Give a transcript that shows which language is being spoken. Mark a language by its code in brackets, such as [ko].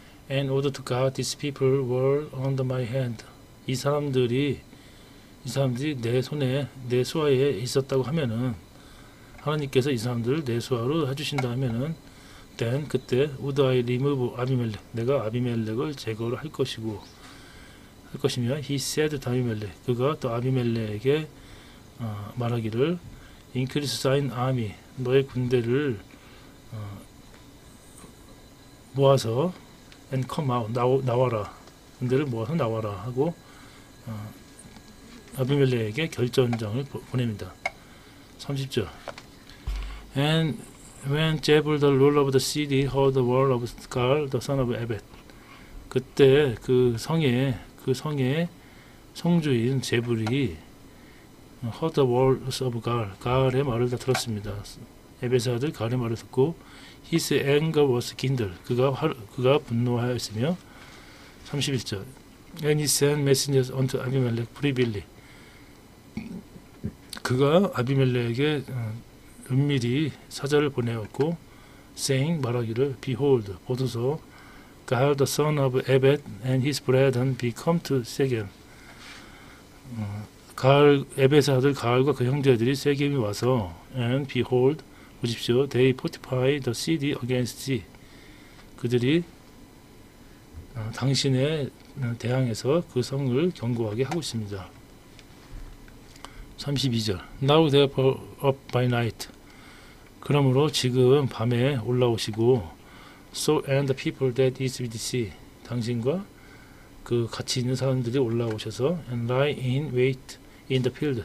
[en] And order to God, these people were under my hand. [ko] 이 사람들이 내 수하에 있었다고 하면은 하나님께서 이 사람들을 내 수하로 해주신다 하면은 [en] then [ko] 그때 [en] would I remove [ko] 아비멜렉. 내가 아비멜렉을 제거를 할 것이며 [en] he said to [ko] 아비멜렉. 그가 또 아비멜렉에게 말하기를 [en] increase thine army. [ko] 너의 군대를 모아서 [en] and come out. [ko] 나와라. 군대를 모아서 나와라 하고 아비멜렉에게 결전장을 보냅니다. 30절. [en] And when Jebel the ruler of the city heard the word of Gaal the son of Ebed. [ko] 그때 그 성의 성주인 제불이 [en] heard the words of Gaal. [ko] 가알의 말을 다 들었습니다. 에벳의 아들 가알의 말을 듣고 [en] his anger was kindled. [ko] 그가 분노하였으며 31절. [en] And he sent messengers unto Abimelech privily. [ko] 그가 아비멜렉에게 은밀히 사자를 보내었고 [en] saying [ko] 말하기를 [en] Behold [ko] 보소서 [en] Gaal the son of Ebed and his brethren be come to Shechem. [ko] 에벳의 아들 가알과 그 형제들이 세겜에 와서 [en] and behold [ko] 보십시오 [en] they fortify the city against thee. [ko] 그들이 당신에 대항해서 그 성을 견고하게 하고 있습니다. 32절. [en] Now therefore up by night. [ko] 그러므로 지금 밤에 올라오시고 [en] so and the people that is with thee. [ko] 당신과 그 같이 있는 사람들이 올라오셔서 [en] and lie in wait in the field.